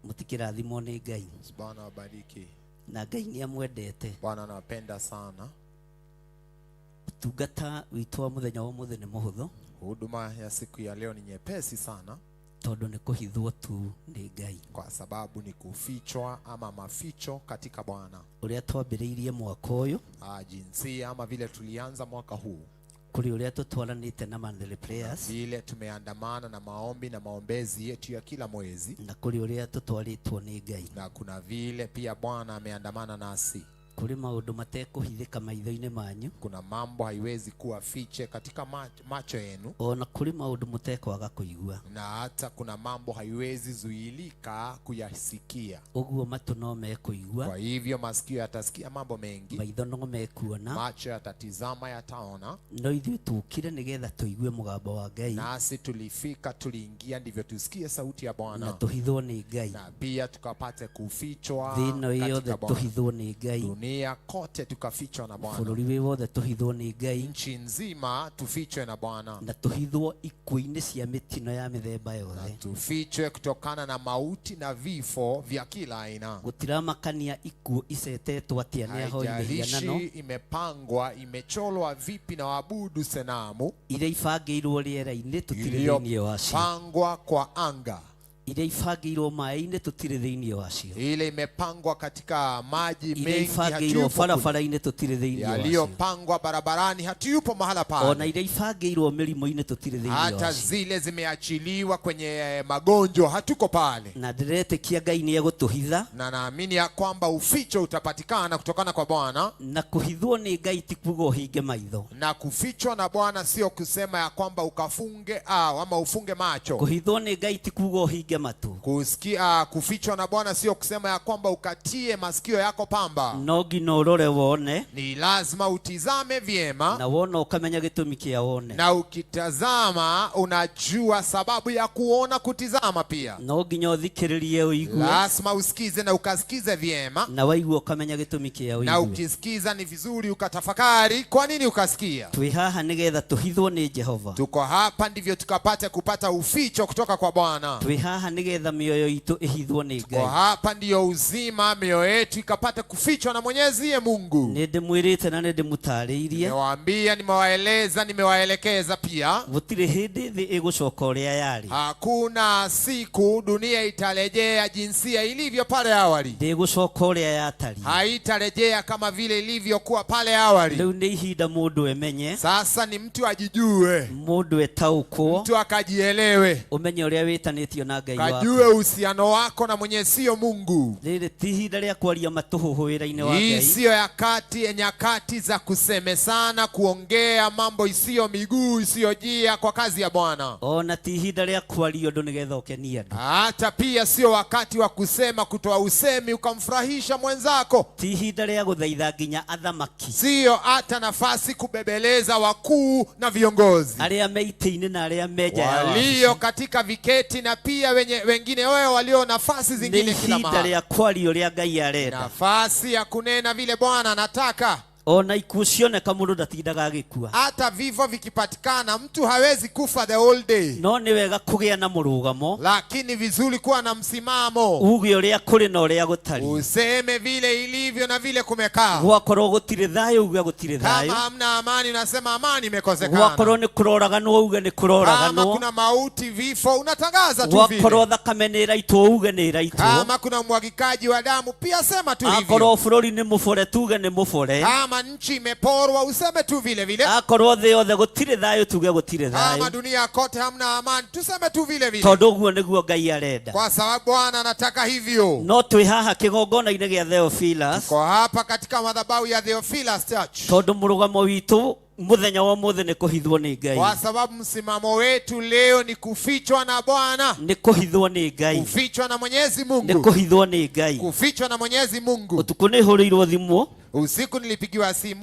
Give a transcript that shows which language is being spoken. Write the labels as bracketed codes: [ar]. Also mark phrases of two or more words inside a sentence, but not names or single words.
[ki] kĩrathimo nĩ Ngai [sw] Bwana wabariki. [ki] na Ngai nĩ amwendete. [sw] Bwana anawapenda sana. [ki] Tungata witũ wa mũthenya wa ũmũthĩ nĩ mũhũthũ [sw] Huduma ya siku ya leo ni nyepesi sana [ki] tondũ nĩ kũhithwo tu nĩ Ngai. [sw] kwa sababu ni kufichwa ama maficho katika Bwana. [ki] Ũrĩa twambĩrĩirie mwaka ũyũ [sw] Jinsia ama vile tulianza mwaka huu, [ki] kũrĩ ũrĩa tũtwaranĩte na [en] monthly prayers, [sw] vile tumeandamana na maombi na maombezi yetu ya kila mwezi, [ki] na kũrĩ ũrĩa tũtwarĩtwo nĩ Ngai, [sw] na kuna vile pia Bwana ameandamana nasi. [ki] kũrĩ maũndũ matekũhithĩka maitho-inĩ manyu, [sw] Kuna mambo haiwezi kuwa fiche katika macho yenu, [ki] ona kũrĩ maũndũ mũtekwaga kũigua, [sw] na hata kuna mambo haiwezi zuilika kuyasikia. [ki] ũguo matũ no mekũigua, [sw] Kwa hivyo masikio yatasikia mambo mengi, [ki] maitho no mekuona, [sw] macho yatatizama, yataona. [ki] no ithuĩ tũkire nĩgetha tũigue mũgambo wa Ngai, [sw] Nasi tulifika, tuliingia ndivyo tusikie sauti ya na Bwana, [ki] tũhithwo nĩ Ngai. [sw] na pia tukapate kufichwa [ki] Thĩ ĩno yothe [sw] katika Bwana. [ki] tũhithwo nĩ Ngai, [sw] Dunia kote tukafichwa na Bwana, [ki] bũrũri wĩ wothe tũhithwo nĩ Ngai, [sw] nchi nzima tufichwe na Bwana, [ki] na tũhithwo ikuũ-inĩ cia mĩtino ya mĩthemba na yothe. [sw] tufichwe kutokana na mauti na vifo vya kila aina. [ki] Gũtiramakania ikuũ icetetwo atĩa nĩ ahoi mĩhianano [sw] Haijalishi imepangwa, imecholwa vipi na waabudu senamu, [ki] iria ibangĩirwo rĩera-inĩ tũtirĩ thĩinĩ wacio, [sw] iliyopangwa kwa anga, [ki] iria ibangĩirwo maĩ-inĩ tũtirĩ thĩinĩ wacio, [sw] ile imepangwa katika maji [ki] iria [sw] mengi [ki] ibangĩirwo [sw] hatuyupo kule, [ki] barabara-inĩ tũtirĩ thĩinĩ wacio, [sw] yaliyopangwa barabarani hatuyupo mahala [ki] ona [sw] pale, [ki] iria ibangĩirwo mĩrimũ-inĩ tũtirĩ thĩinĩ [sw] hata [ki] wacio. [sw] zile zimeachiliwa kwenye magonjwa hatuko pale. [ki] Na ndĩretĩkia Ngai nĩ egũtũhitha, [sw] Na naamini ya kwamba uficho utapatikana kutokana kwa Bwana, [ki] na kũhithwo nĩ Ngai ti kuuga ũhinge maitho. [sw] na kufichwa na Bwana sio kusema ya kwamba ukafunge ama ufunge macho. [ki] Kũhithwo nĩ Ngai ti kuuga ũhinge matũ. [sw] Kufichwa na Bwana sio kusema ya kwamba ukatie masikio yako pamba. [ki] No nginya ũrore wone, [sw] Ni lazima utizame vyema, [ki] na wona ũkamenya gĩtũmi kĩa wone, [sw] na ukitazama unajua sababu ya kuona kutizama pia. [ki] no nginya ũthikĩrĩrie ũigue, [sw] Lazima usikize na ukasikize vyema, [ki] na waigua ũkamenya gĩtũmi kĩa na ũigue. [sw] ukisikiza ni vizuri ukatafakari kwa nini ukasikia. [ki] Twĩ haha nĩgetha tũhithwo nĩ Jehova. [sw] Tuko hapa ndivyo tukapate kupata uficho kutoka kwa Bwana. [ki] Twĩ haha nĩgetha mĩoyo itũ ĩhithwo nĩ [sw] Tuko [ki] Ngai. [sw] hapa ndiyo uzima, mioyo yetu ikapata kufichwa na Mwenyezi Mungu. [ki] Nĩ ndĩmwĩrĩte na nĩ ndĩmũtarĩirie, [sw] Nimewaambia, nimewaeleza, nimewaelekeza pia. [ki] gũtirĩ hĩndĩ thĩ ĩgũcoka ũrĩa yarĩ. [sw] Hakuna siku dunia itarejea jinsia ilivyo pale awali. [ki] Ndĩgũcoka ũrĩa yatariĩ. [sw] Haitarejea kama vile ilivyokuwa pale awali. [ki] Rĩu nĩ ihinda mũndũ emenye, [sw] Sasa ni mtu ajijue, [ki] mũndũ etaũkwo, [sw] mtu akajielewe, [ki] ũmenye ũrĩa wĩtanĩtio na Ngai waku. [sw] kajue uhusiano wako na Mwenyezi Mungu. [ki] Rĩrĩ ti ihinda rĩa kwaria matũhũhũ wĩra-inĩ wa [sw] Hii [ki] Ngai. [sw] siyo nyakati za kusemesana, kuongea mambo isiyo miguu isiyojia kwa kazi ya Bwana. [ki] Ona ti ihinda rĩa kwaria ũndũ nĩgetha ũkenie andũ. [sw] Hata pia sio wakati wa kusema, kutoa usemi ukamfurahisha mwenzako. [ki] Ti ihinda rĩa gũthaitha nginya athamaki, [sw] Sio hata nafasi kubebeleza wakuu na viongozi [ki] arĩa me itĩ-inĩ na arĩa me nja ya [sw] walio [ki] wabici. [sw] katika viketi, na pia wengine wao walio nafasi [ki] Nĩ [sw] zingine kila [ki] ihinda [sw] mahali. [ki] rĩa kwaria ũrĩa Ngai arenda. [sw] Nafasi ya kunena vile Bwana anataka. [ki] Ona ikuũ cioneka mũndũ ndatindaga agĩkua, [sw] Hata vifo vikipatikana, mtu hawezi kufa [en] the whole day, [ki] no nĩ wega kũgĩa na mũrũgamo, [sw] lakini vizuri kuwa na msimamo, [ki] uge ũrĩa kũrĩ na ũrĩa gũtariĩ. [sw] useme vile ilivyo na vile kumekaa. [ki] Gwakorwo gũtirĩ thayũ uge gũtirĩ thayũ, [sw] Kama hamna amani, unasema amani imekosekana. [ki] gwakorwo nĩ kũroraganwo uge nĩ [sw] Kama [ki] kũroraganwo, [sw] kuna mauti, vifo, unatangaza tu [ki] gwakorwo [sw] vile. [ki] thakame nĩ ĩraitwo uge nĩ ĩraitwo, [sw] Kama kuna mwagikaji wa damu, pia sema tu [ki] akorwo [sw] hivyo. [ki] bũrũri nĩ mũbore tuge nĩ mũbore, [sw] Kama nchi imeporwa, useme tu vile vile. [ki] akorwo thĩ yothe gũtirĩ thayũ tuge gũtirĩ [sw] Kama [ki] thayũ, [sw] dunia kote hamna amani, tuseme tu vile vile, [ki] tondũ ũguo nĩguo Ngai arenda. [sw] kwa sababu Bwana anataka hivyo. [ki] No twĩ haha kĩgongona-inĩ gĩa Theophilus, [sw] Kwa hapa katika madhabahu ya Theophilus Church, [ki] tondũ mũrũgamo witũ mũthenya wa ũmũthĩ nĩ kũhithwo nĩ [sw] kwa [ki] Ngai, [sw] sababu msimamo wetu leo ni kufichwa na Bwana, [ki] nĩ kũhithwo nĩ Ngai, [sw] kufichwa na Mwenyezi [ki] nĩ [sw] Mungu, [ki] kũhithwo nĩ Ngai. [sw] kufichwa na Mwenyezi Mungu. [ki] Ũtukũ nĩ hũrĩirwo thimũ, [sw] Usiku nilipigiwa simu,